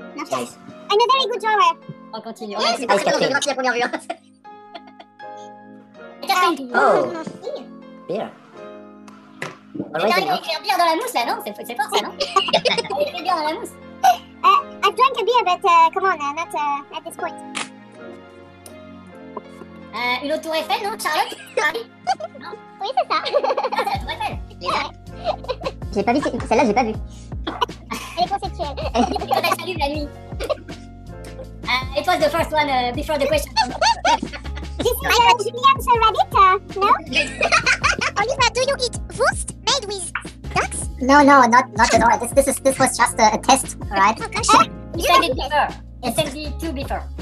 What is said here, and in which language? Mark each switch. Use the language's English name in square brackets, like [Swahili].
[English] Nice. I'm a very good drawer. [French] on continue. Ouais, c'est pas très bien de géographie à première vue. Catherine, [English] Oh, beer. [French] t'es arrivé à écrire bière dans la mousse, là, non? C'est fort, ça, non? Écrire bière dans la mousse. [English] I've drank a beer, but come on, not at this point. [French] Une autre tour Eiffel, non? Charlotte? Paris? Oui, c'est ça. Ah, c'est la tour Eiffel. Les arcs. J'ai pas vu, celle-là, j'ai pas vu. Elle est conceptuelle. Quand elle s'allume la nuit. [English] It was the first one before the question. This is Julian's rabbit, no? Oliva, do you eat Wurst made with ducks? No, not at all. This was just a test, right? You said it before. You said it too before.